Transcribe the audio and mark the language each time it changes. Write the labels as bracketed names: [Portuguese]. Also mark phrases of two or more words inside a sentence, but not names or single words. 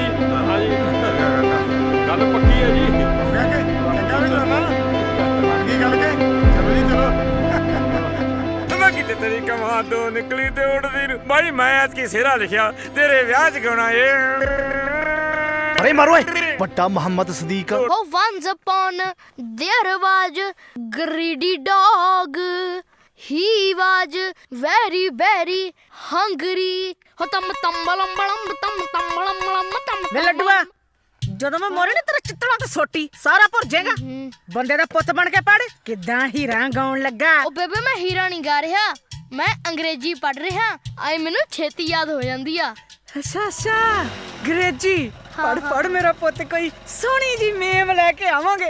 [Punjabi] ਹਾਂਜੀ ਗੱਲ ਪੱਕੀ ਹੈ ਜੀ। ਚੰਗਾ ਵੀ ਜਾਣਾ ਕੀ ਗੱਲ ਕੇ ਚਲੋ ਜੀ ਚਲੋ। ਮੈਂ ਕਿਤੇ ਤੇਰੀ ਕਮਾਂ ਤੋਂ ਨਿਕਲੀ ਤੇ ਉੱਡਦੀ ਨੂੰ ਬਾਈ ਮੈਂ ਅੱਜ ਕੀ ਸਿਹਰਾ ਲਿਖਿਆ ਤੇਰੇ ਵਿਆਹ 'ਚ ਗਾਉਣਾ ਏ। ਅਰੇ ਮਾਰੋ ਏ ਵੱਡਾ ਮੁਹੰਮਦ ਸਦੀਕ। [English] Oh, once upon there was greedy dog. He was very very hungry. Tam tam balam balam tam tam balam balam tam. [Punjabi] ਵੇ ਲੱਡੂਆ, ਜਦੋਂ ਮੈਂ ਮੋਰੇ ਨੇ ਤੇਰਾ ਚਿੱਤਲਾ ਤੇ ਸੋਟੀ ਸਾਰਾ ਭੁਰ ਜਾਏਗਾ। ਬੰਦੇ ਦਾ ਪੁੱਤ ਬਣ ਕੇ ਪੜ, ਕਿਦਾਂ ਹੀਰਾ ਗਾਉਣ ਲੱਗਾ। ਉਹ ਬੇਬੇ ਮੈਂ ਹੀਰਾ ਨਹੀਂ ਗਾ ਰਿਹਾ, ਮੈਂ ਅੰਗਰੇਜ਼ੀ ਪੜ੍ਹ ਰਿਹਾ। ਆਈ ਮੈਨੂੰ ਛੇਤੀ ਯਾਦ ਹੋ ਜਾਂਦੀ ਆ। ਅੱਛਾ ਅੱਛਾ, ਅੰਗਰੇਜ਼ੀ ਪੜ ਪੜ ਮੇਰਾ ਪੁੱਤ, ਕੋਈ ਸੋਹਣੀ ਜੀ ਮੇਮ ਲੈ ਕੇ ਆਵਾਂਗੇ।